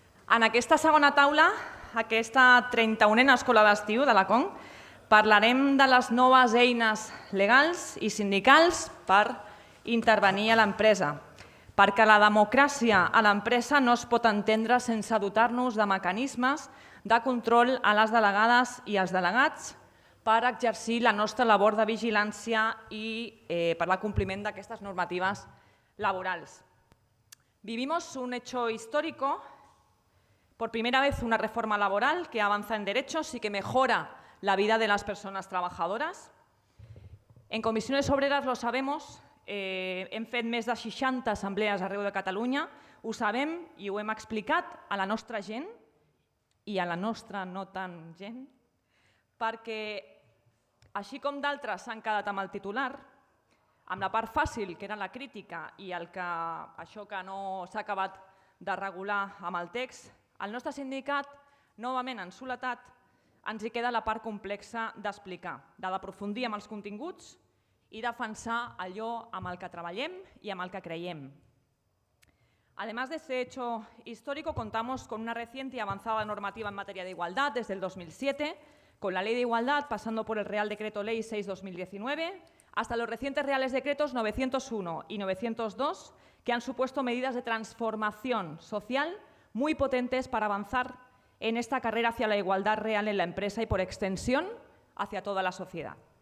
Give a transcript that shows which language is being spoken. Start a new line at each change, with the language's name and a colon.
Catalan: En aquesta segona taula, aquesta 31a escola d'estiu de la CON, parlarem de les noves eines legals i sindicals per intervenir a l'empresa, perquè la democràcia a l'empresa no es pot entendre sense dotar-nos de mecanismes de control a les delegades i als delegats per exercir la nostra labor de vigilància i per l'acompliment d'aquestes normatives laborals.
Spanish: Vivimos un hecho histórico, por primera vez una reforma laboral que avanza en derechos y que mejora la vida de las personas trabajadoras.
Catalan: En Comissiones Obreres
Spanish: lo sabemos,
Catalan: hem fet més de 60 assemblees arreu de Catalunya, ho sabem i ho hem explicat a la nostra gent i a la nostra no tan gent, perquè així com d'altres s'han quedat amb el titular, amb la part fàcil, que era la crítica, i això que no s'ha acabat de regular amb el text, el nostre sindicat, novament en soledat, ens hi queda la part complexa d'explicar, d'aprofundir amb els continguts y defensar allò amb el que treballem y amb el que creiem.
Spanish: Además de este hecho histórico, contamos con una reciente y avanzada normativa en materia de igualdad desde el 2007, con la Ley de Igualdad pasando por el Real Decreto Ley 6/2019, hasta los recientes Reales Decretos 901 y 902, que han supuesto medidas de transformación social muy potentes para avanzar en esta carrera hacia la igualdad real en la empresa y, por extensión, hacia toda la sociedad.